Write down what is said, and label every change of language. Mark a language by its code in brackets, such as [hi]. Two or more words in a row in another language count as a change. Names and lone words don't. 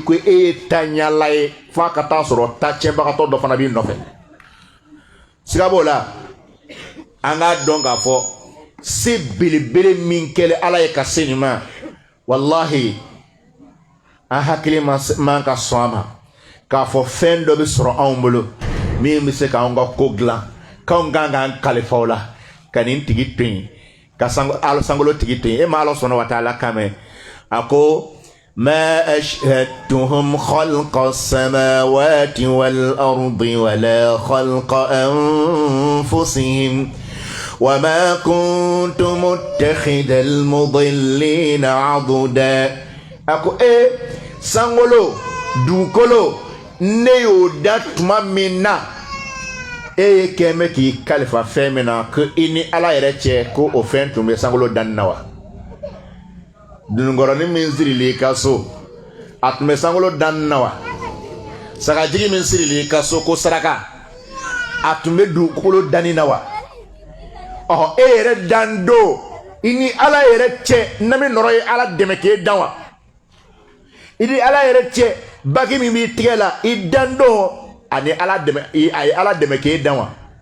[bm] ko e ye ta ɲala ye f'a ka taa sɔrɔ ta tiɲɛbagatɔ dɔ fana b'i nɔfɛ siga b'o la an k'a dɔn k'a fɔ se belebele min kɛlen ala ye ka se nin ma walahi an hakili man ka sɔn a ma k'a fɔ fɛn dɔ bɛ sɔrɔ anw bolo min bɛ se k'anw ka ko dilan k'anw kan k'an kalifa o la ka nin tigi to yen ka sankolo tigi to yen e ma ala sɔnna wa taala kan mɛn a ko [ar] ما أشهدتهم خلق السماوات والأرض ولا خلق أنفسهم وما كنت متخذ المضلين عضدا [bm] ako sangolo dukolo ne yo datuma min na ye kɛmɛ k'i kalifa fɛn min na ko i ni ala yɛrɛ cɛ ko o fɛn tun bɛ sangolo danni na wa dunugɔrɔni min sirili i ka so a tun bɛ sangolo danni na wa sagajigi min sirili i ka so ko saraka a tun bɛ dugukolo danni na wa e yɛrɛ dan do i ni ala yɛrɛ cɛ na min nɔrɔ ye ala dɛmɛ k'e dan wa i ni ala yɛrɛ cɛ baki min b'i tigɛ la i dan do ani ala dɛmɛ a ye ala dɛmɛ k'e dan wa